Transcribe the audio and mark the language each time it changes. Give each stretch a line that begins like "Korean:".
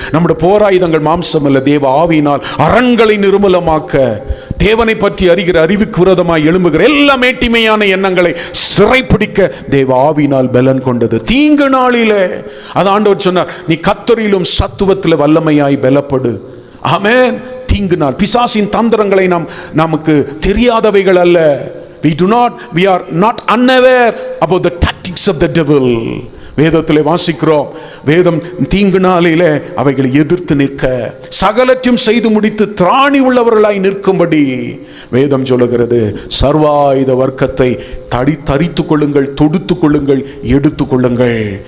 Tamil: நம்முடைய போராயுதங்கள் மாம்சம் அல்ல, தேவ ஆவியினால் அரண்களை நிர்மூலமாக்க, தேவனை பற்றி அறிகிற அறிவுக்கு விரோதமாய் எழும்புகிற எல்லா மேட்டிமையான எண்ணங்களை சிறைப்பிடிக்க தேவ ஆவியினால் பலன் கொண்டது. தீங்கு நாளிலே அது ஆண்டவர் சொன்னார், நீ கர்த்தரிலும் சத்துவத்தில் வல்லமையாய் பலப்படு. ஆமென். தீங்கு நாள், பிசாசின் தந்திரங்களை நமக்கு தெரியாதவைகள் அல்ல.
English: we are not unaware about the tactics of the devil.
Tamil: வேதத்திலே வாசிக்கிறோம், வேதம் தீங்கு நாளிலே அவைகளை எதிர்த்து நிற்க, சகலத்தையும் செய்து முடித்து திராணி உள்ளவர்களாய் நிற்கும்படி வேதம் சொல்லுகிறது. சர்வாயுத வர்க்கத்தை தரித்து கொள்ளுங்கள், தொடுத்து கொள்ளுங்கள், எடுத்து கொள்ளுங்கள்.